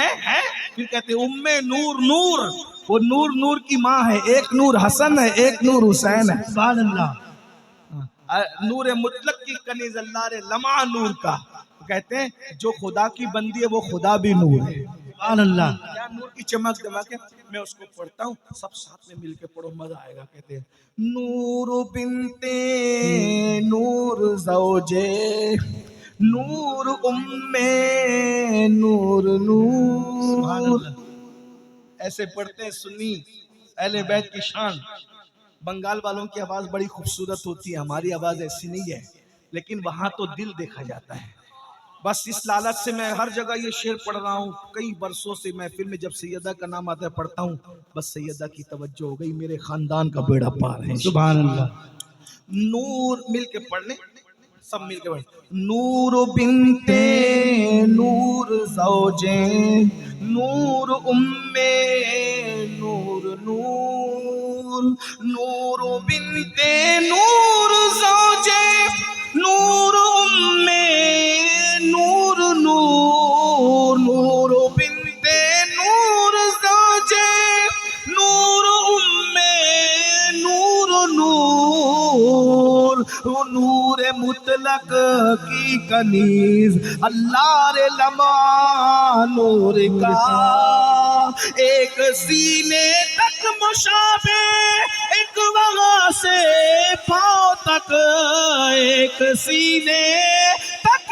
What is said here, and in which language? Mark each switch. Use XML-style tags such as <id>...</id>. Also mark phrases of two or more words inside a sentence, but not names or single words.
<ur>پھر کہتے ہیں ام نور نور، وہ نور نور کی ماں ہے، ایک نور حسن ہے ایک نور حسین ہے۔ سبحان اللہ۔ نور مطلق کی کنیز اللہ رے لمع نور کا، کہتے ہیں جو خدا کی بندی ہے وہ خدا بھی نور ہے۔ سبحان اللہ۔ کیا نور کی چمک دمک ہے۔ میں اس کو پڑھتا ہوں، سب ساتھ میں مل کے پڑھو، مزہ آئے گا۔ کہتے ہیں نور بنت نور زوجے نور ام نور نور۔ ایسے پڑھتے ہیں سنی اہل بیت کی شان۔ بنگال والوں کی آواز بڑی خوبصورت ہوتی ہے، ہماری آواز ایسی نہیں ہے، لیکن وہاں تو دل دیکھا جاتا ہے۔ بس اس لالچ سے میں ہر جگہ یہ شعر پڑھ رہا ہوں، کئی برسوں سے محفل میں جب سیدہ کا نام آتا ہے پڑھتا ہوں، بس سیدہ کی توجہ ہو گئی، میرے خاندان کا بیڑا پار ہے۔ سبحان اللہ۔ نور مل کے پڑھ لیں، سب مل کے پڑھ۔ نور بنت نور زوجے نور ام نور نور، نور بنت نور زوجے نور ام نور نور، نور بنت نور زوجے نور ام نور نور، نور مطلق کی کنیز اللہ رے لمع نور کا، ایک سینے تک مشابہ ایک وغا سے پاؤں تک، ایک سینے تک</ur>